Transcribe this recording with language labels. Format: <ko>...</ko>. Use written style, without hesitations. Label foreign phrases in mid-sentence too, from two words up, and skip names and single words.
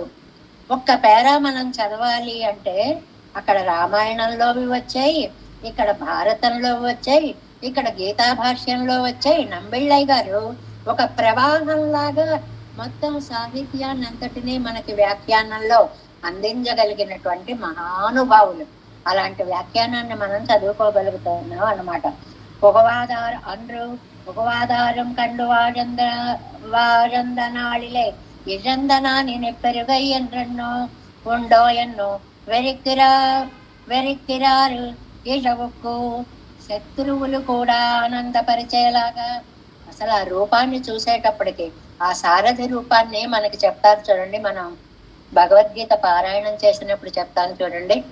<te>ఒక్క పేరా మనం చదవాలి అంటే అక్కడ రామాయణంలోవి వచ్చాయి, ఇక్కడ భారతంలో వచ్చాయి, ఇక్కడ గీతా భాష్యంలో వచ్చాయి. నంబిళ్ళయ్య గారు ఒక ప్రవాహంలాగా మొత్తం సాహిత్యాన్ని అంతటినీ మనకి వ్యాఖ్యానంలో అందించగలిగినటువంటి మహానుభావులు. అలాంటి వ్యాఖ్యానాన్ని మనం చదువుకోగలుగుతున్నాం అన్నమాట.</te> <ta>புகவாதாரம் கண்டு வாழ்ந்த நாளிலே இழந்தனா நினைப்பெருகை என்றென்னோ உண்டோ என்னோ వెరిక్కిరారు ఈషవుకు.</ta> <te>శత్రువులు కూడా ఆనందపరిచేలాగా. అసలు ఆ రూపాన్ని చూసేటప్పటికి ఆ సారథి రూపాన్ని మనకి చెప్తారు చూడండి. మనం భగవద్గీత పారాయణం చేసినప్పుడు చెప్తాను చూడండి.</te>